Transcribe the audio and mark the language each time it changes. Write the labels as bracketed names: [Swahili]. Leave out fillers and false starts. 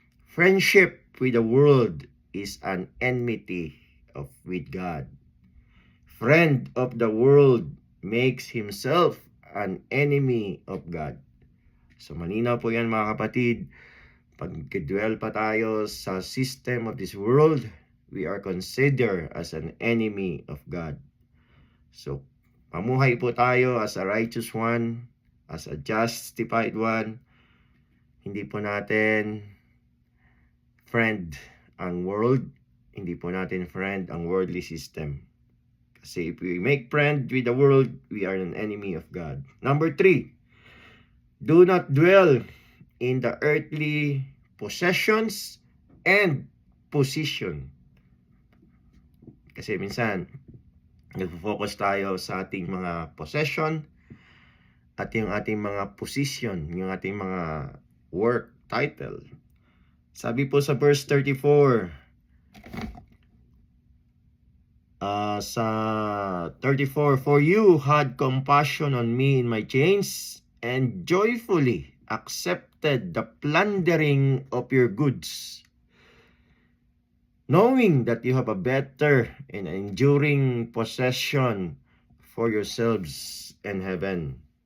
[English] Friendship with the world is an enmity with God. Friend of the world makes himself an enemy of God. [Filipino] So malinaw po yan mga kapatid. Pag dwell pa tayo sa [English] system of this world, we are considered as an enemy of God. [Filipino] So mamuhay po tayo [English] as a righteous one, as a justified one. [Filipino] Hindi po natin friend ang world, hindi po natin friend ang worldly system. [English] Kasi if we make friend with the world, we are an enemy of God. Number 3, do not dwell in the earthly possessions and position. [Filipino] Kasi minsan, nagpo-focus tayo sa ating mga possession at yung ating mga position, yung ating mga work title. Sabi po sa verse 34, sa 34, [English] for you had compassion on me in my chains and joyfully accepted the plundering of your goods, knowing that you have a better and enduring possession for yourselves in heaven.